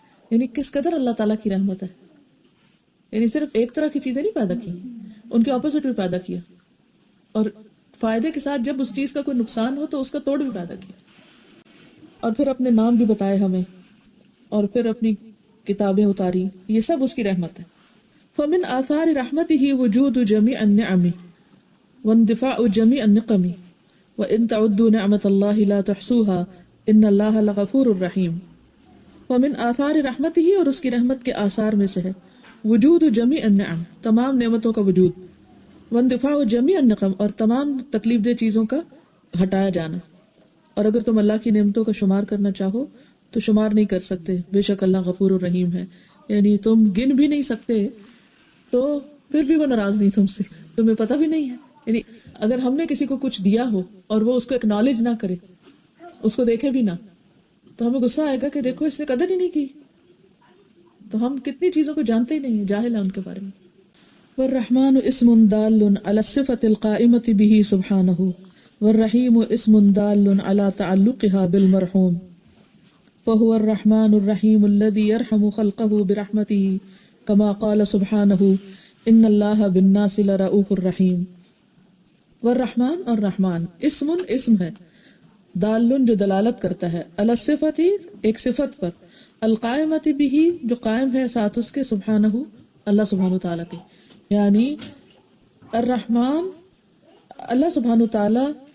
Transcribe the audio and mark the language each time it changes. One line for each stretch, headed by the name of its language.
Urdu: یعنی کس قدر اللہ تعالیٰ کی رحمت ہے. یعنی صرف ایک طرح کی چیزیں نہیں پیدا کی، ان کے اپوزٹ بھی پیدا کیا، اور فائدے کے ساتھ جب اس چیز کا کوئی نقصان ہو تو اس کا توڑ بھی پیدا کیا. اور پھر اپنے نام بھی بتائے ہمیں، اور پھر اپنی کتابیں اتاری. یہ سب اس کی رحمت ہے.
Arabic: فمن آثار رحمته وجود جميع النعم واندفاع جميع النقم وان تعدوا نعمت الله لا تحصوها ان الله لغفور رحیم. ومن آثار رحمته
Urdu: اور اس کی رحمت کے آثار میں سے ہے
Arabic: وجود جميع النعم
Urdu: تمام نعمتوں کا وجود،
Arabic: واندفاع جميع النقم
Urdu: اور تمام تکلیف دہ چیزوں کا ہٹایا جانا. اور اگر تم اللہ کی نعمتوں کا شمار کرنا چاہو تو شمار نہیں کر سکتے، بے شک اللہ غفور الرحیم ہے. یعنی تم گن بھی نہیں سکتے تو پھر بھی وہ ناراض نہیں تم سے، تمہیں پتہ بھی نہیں ہے. یعنی اگر ہم نے کسی کو کچھ دیا ہو اور وہ اس کو اکنالج نہ کرے، اس کو دیکھے بھی نہ، تو ہمیں غصہ آئے گا کہ دیکھو اس نے قدر ہی نہیں کی. تو ہم کتنی چیزوں کو جانتے ہی نہیں ہیں، جاہل ہیں ان کے بارے میں.
Arabic: والرحمن اسم دال على الصفة القائمة به سبحانه والرحیم اسم دال على تعلقها بالمرحوم فهو الرحمن الرحیم الذي يرحم خلقه برحمته كما قال سبحانه ان اللہ بالناس لرؤوف الرحیم. والرحمن
Urdu: اور رحمان اسم ہے،
Arabic: دال
Urdu: جو دلالت کرتا ہے،
Arabic: علی الصفۃ
Urdu: ایک صفت پر،
Arabic: القائمۃ به
Urdu: جو قائم ہے ساتھ اس کے، سبحانہ اللہ سبحانہ تعالیٰ کے. یعنی الرحمن اللہ سبحانہ تعالیٰ